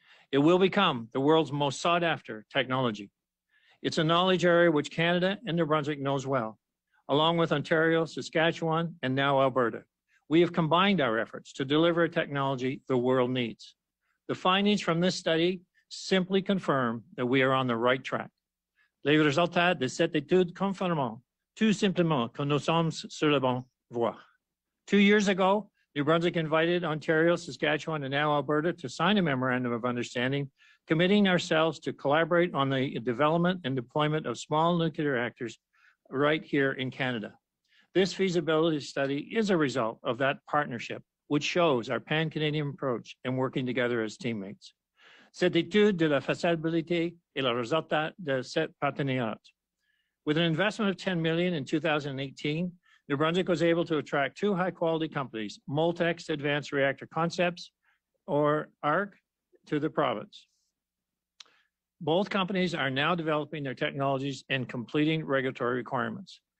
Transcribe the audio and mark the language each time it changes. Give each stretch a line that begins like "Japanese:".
English: It will become the world's most sought-after technology. It's a knowledge area which Canada and New Brunswick knows well, along with Ontario, Saskatchewan, and now Alberta. We have combined our efforts to deliver a technology the world needs. The findings from this study simply confirm that we are on the right track.
French: Les résultats de cette étude confirment tout simplement que nous sommes sur la bonne voie.
English: 2 years ago, New Brunswick invited Ontario, Saskatchewan, and now Alberta to sign a memorandum of understanding, committing ourselves to collaborate on the development and deployment of small nuclear reactors right here in Canada. This feasibility study is a result of that partnership, which shows our pan-Canadian approach and working together as teammates.
French: Cette étude de la faisabilité est le résultat de cet partenariat.
English: With an investment of $10 million in 2018, New Brunswick was able to attract 2 high-quality companies, Moltex Advanced Reactor Concepts, or ARC, to the province. Both companies are now developing their technologies and completing regulatory requirements.